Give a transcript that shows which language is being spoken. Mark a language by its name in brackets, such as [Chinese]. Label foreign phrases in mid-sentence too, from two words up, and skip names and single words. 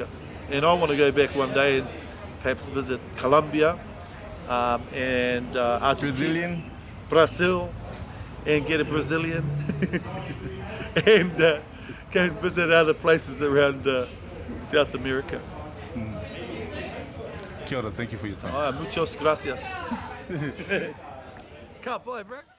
[English] And I want to go back one day and perhaps visit Colombia and Argentina, Brazil, and get a Brazilian, and go and visit other places around South America. [Māori] Kia ora, [English] thank you for your time. [Spanish] Muchas gracias. [English] Can't buy, bro.